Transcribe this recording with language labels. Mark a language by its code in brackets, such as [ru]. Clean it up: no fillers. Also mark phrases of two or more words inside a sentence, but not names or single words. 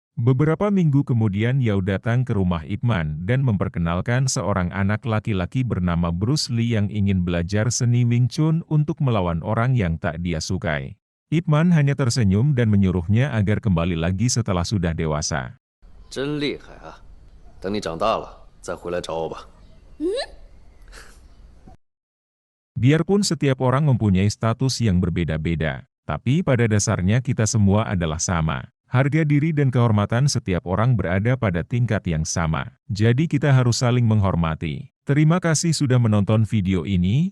[id] Beberapa minggu kemudian Yao datang ke rumah Ip Man dan memperkenalkan seorang anak laki-laki bernama Bruce Lee yang ingin belajar seni Wing Chun untuk melawan orang yang tak dia sukai. Ip Man hanya tersenyum dan menyuruhnya agar kembali lagi setelah sudah dewasa. [zh] 真厉害啊！等你长大了再回来找我吧。 [id] Biarpun setiap orang mempunyai status yang berbeda-beda, tapi pada dasarnya kita semua adalah sama. Harga diri dan kehormatan setiap orang berada pada tingkat yang sama. Jadi kita harus saling menghormati. Terima kasih sudah menonton video ini.